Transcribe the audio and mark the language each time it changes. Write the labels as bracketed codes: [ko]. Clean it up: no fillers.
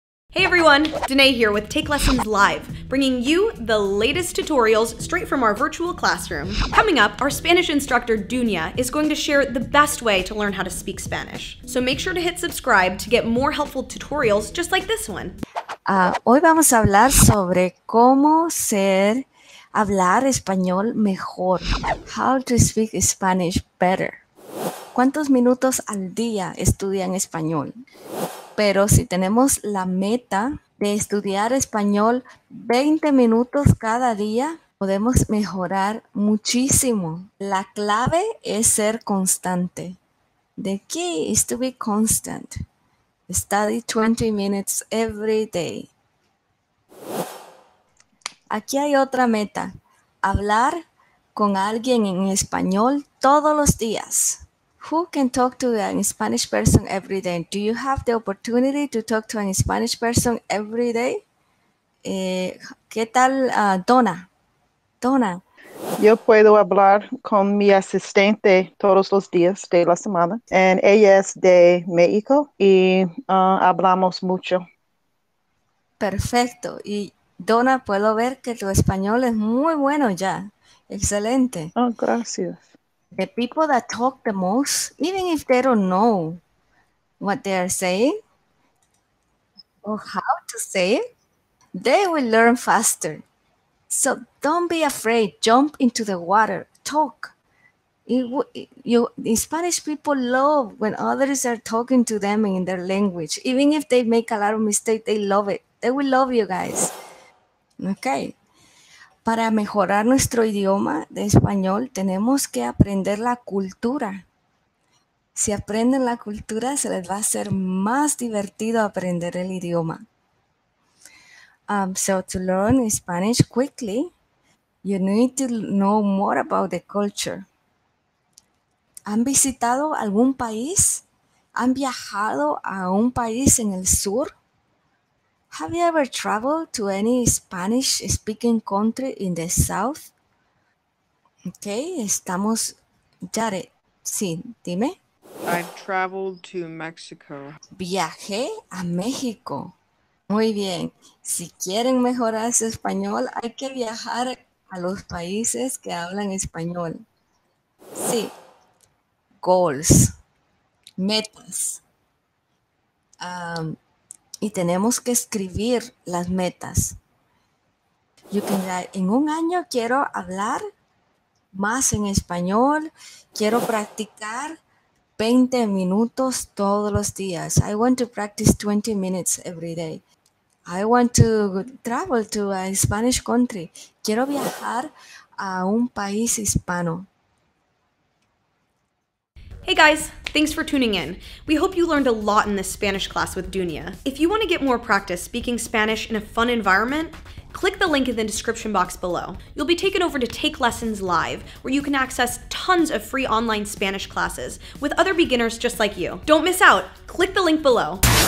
[en] Hey everyone, Donna here with Take Lessons Live, bringing you the latest tutorials straight from our virtual classroom. Coming up, our Spanish instructor Donna is going to share the best way to learn how to speak Spanish. So make sure to hit subscribe to get more helpful tutorials just like this one. [es] Hoy vamos a hablar sobre cómo hablar español mejor. [en] How to speak Spanish better. [es] ¿Cuántos minutos al día estudian español? Pero si tenemos la meta de estudiar español 20 minutos cada día, podemos mejorar muchísimo. La clave es ser constante. [en] The key is to be constant. Study 20 minutes every day. [es] Aquí hay otra meta. Hablar con alguien en español todos los días. [en] Who can talk to a Spanish person every day? Do you have the opportunity to talk to a Spanish person every day? [es] ¿Qué tal, Donna? Donna. Yo puedo hablar con mi asistente todos los días de la semana. Ella es de México y hablamos mucho. Perfecto. Y Donna, puedo ver que tu español es muy bueno ya. Excelente. Oh, gracias. [en] The people that talk the most, even if they don't know what they are saying or how to say it, they will learn faster. So don't be afraid. Jump into the water. Talk. The Spanish people love when others are talking to them in their language. Even if they make a lot of mistakes, they love it. They will love you guys. Okay. [es] Para mejorar nuestro idioma de español, tenemos que aprender la cultura. Si aprenden la cultura, se les va a hacer más divertido aprender el idioma. [en] So to learn Spanish quickly, you need to know more about the culture. [es] ¿Han visitado algún país? ¿Han viajado a un país en el sur? [en] Have you ever traveled to any Spanish-speaking country in the south? [es] Okay, estamos... Jared, sí, dime. [en] I've traveled to Mexico. [es] Viajé a México. Muy bien. Si quieren mejorar su español, hay que viajar a los países que hablan español. Sí. [en] Goals. [es] Metas. Y tenemos que escribir las metas. En un año quiero hablar más en español. Quiero practicar 20 minutos todos los días. [en] I want to practice 20 minutes every day. I want to travel to a Spanish country. [es] Quiero viajar a un país hispano. [en] Hey guys, thanks for tuning in. We hope you learned a lot in this Spanish class with Donna. If you want to get more practice speaking Spanish in a fun environment, click the link in the description box below. You'll be taken over to Take Lessons Live, where you can access tons of free online Spanish classes with other beginners just like you. Don't miss out. Click the link below.